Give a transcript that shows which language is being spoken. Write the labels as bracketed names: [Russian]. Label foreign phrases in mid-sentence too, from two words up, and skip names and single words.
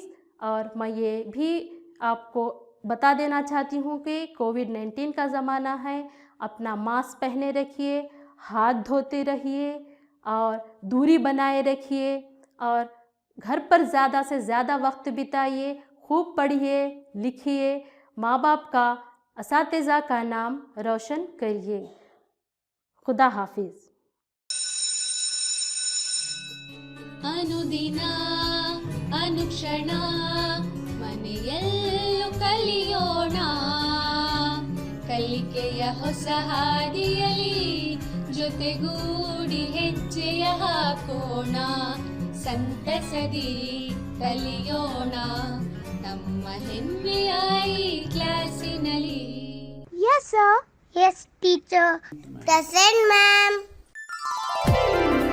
[Hindi] और मैं ये भी आपको बता देना चाहती हूँ कि कोविड-19 का ज़माना है, अपना मास्क पहने रखिए, हाथ धोते रहिए और दूरी बनाए रखिए और घर पर ज़्यादा से ज़्यादा वक्त बिताइए, खूब पढ़िए, लिखिए, माँ बाप का, असातिज़ा का नाम रोशन करिए। खुदा हाफिज़। [Kannada] ಅನುದಿನ ಅನುಕ್ಷಣ ಮನೆಯಲ್ಲೂ ಕಲಿಯೋಣ, ಕಲಿಕೆಯ ಹೊಸ ಹಾದಿಯಲಿ ಜೊತೆಗೂಡಿ ಹೆಜ್ಜೆಯ ಹಾಕೋಣ, ಸಂತಸದಿ ಕಲಿಯೋಣ ನಮ್ಮ ಹೆಮ್ಮೆಯ ಈ ಕ್ಲಾಸಿನಲ್ಲಿ. [English] Yes, sir. Yes, teacher. Present, ma'am.